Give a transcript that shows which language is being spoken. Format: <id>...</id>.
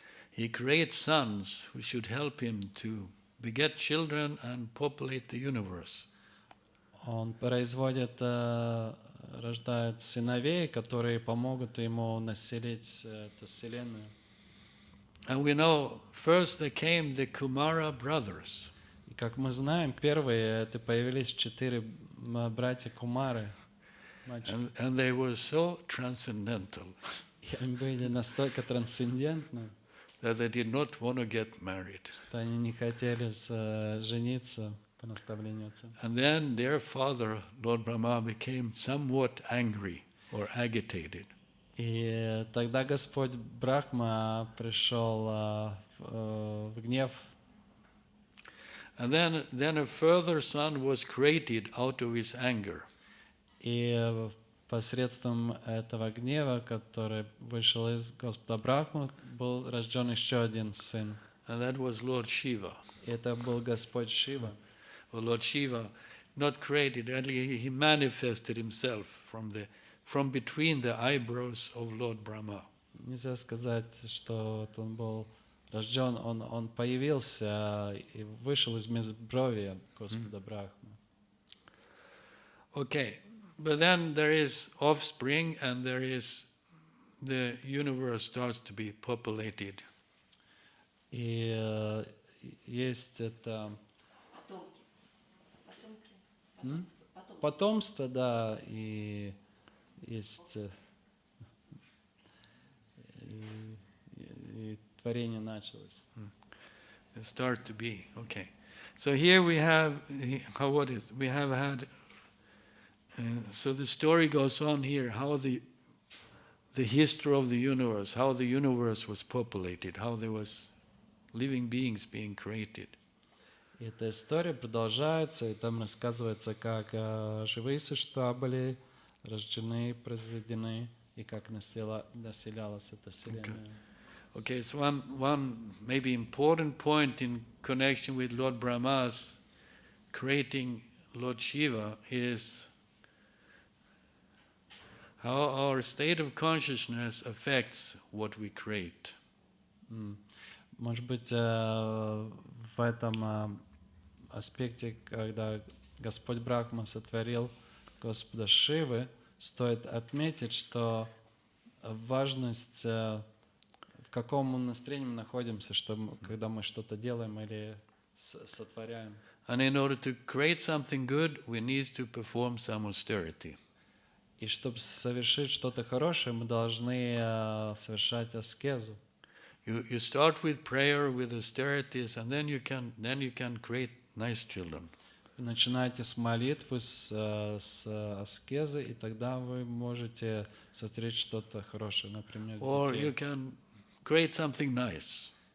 <en>He creates sons who should help him to beget children and populate the universe.</en> <ru>Он производит, рождает сыновей, которые помогут ему населить эту вселенную.</ru> <en>And we know first there came the Kumara brothers.</en> <ru>И как мы знаем, первые это появились 4 братья Кумары.</ru> <en>And they were so transcendental.</en> <ru>И они были настолько трансцендентны,</ru> <en>that they did not want to get married.</en> <ru>что они не хотели жениться по наставлению отца.</ru> <en>And then their father, Lord Brahma, became somewhat angry or agitated.</en> <ru>И тогда Господь Брахма пришел в гнев.</ru> <en>And then a further son was created out of his anger.</en> <ru>И посредством этого гнева, который вышел из Господа Брахмы, был рожден еще один сын.</ru> <en>And that was Lord Shiva.</en> <ru>Это был Господь Шива.</ru> <en>Well, Lord Shiva, not created, only he manifested himself from between the eyebrows of Lord Brahma.</en> <ru>Нельзя сказать, что он был рожден, он появился и вышел из межбровья Господа Брахмы.</ru> <en>Okay, but then there is offspring and there is the universe starts to be populated.</en> <ru>И есть это потомство, да, и есть и творение началось.</ru> <en>It start to be, okay. So here we have, we have had, so the story goes on here, how the history of the universe, how the universe was populated, how there was living beings being created.</en> <ru>И эта история продолжается, и там рассказывается, как живые существа были рождены, произведены, и как населялась эта вселенная.</ru> <en>Okay, so one maybe important point in connection with Lord Brahma's creating Lord Shiva is how our state of consciousness affects what we create.</en> <ru>Может быть, в этом аспекте, когда Господь Брахма сотворил Господа Шивы, стоит отметить, что важность, в каком настроении мы находимся, когда мы что-то делаем или сотворяем.</ru> <en>And in order to create something good, we need to perform some austerity.</en> <ru>И чтобы совершить что-то хорошее, мы должны совершать аскезу.</ru> <en>You start with prayer, with austerities, and then you can create nice children.</en> <ru>Вы начинаете с молитвы, с аскезы, и тогда вы можете сотворить что-то хорошее, например,</ru> <en>Or you can create something nice.</en>